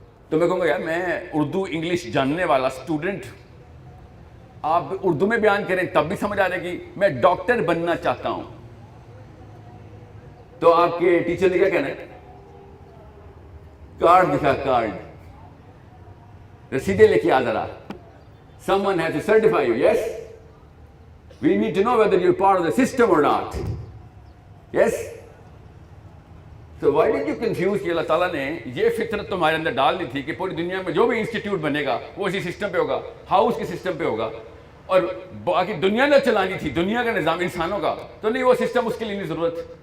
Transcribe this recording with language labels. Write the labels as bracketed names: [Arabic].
[Urdu] تو میں کہوں گا یار میں اردو انگلش جاننے والا اسٹوڈنٹ, آپ اردو میں بیان کریں تب بھی سمجھ آ جائے گی. میں ڈاکٹر بننا چاہتا ہوں, تو آپ کے ٹیچر نے کیا کہنا ہے, کارڈ دکھا, کارڈ رسیدیں لے کے آ ذرا. [English] Someone has to certify you. Yes, we need to know whether you're part of the system or not. Yes, so why did you confuse [Urdu] کہ اللہ تعالیٰ نے یہ فطرت تمہارے اندر ڈال دی تھی کہ پوری دنیا میں جو بھی انسٹیٹیوٹ بنے گا وہ اسی سسٹم پہ ہوگا, ہاؤس کے سسٹم پہ ہوگا, اور باقی دنیا نے چلانی تھی, دنیا کا نظام انسانوں کا, تو نہیں وہ سسٹم اس کے لیے نہیں ضرورت.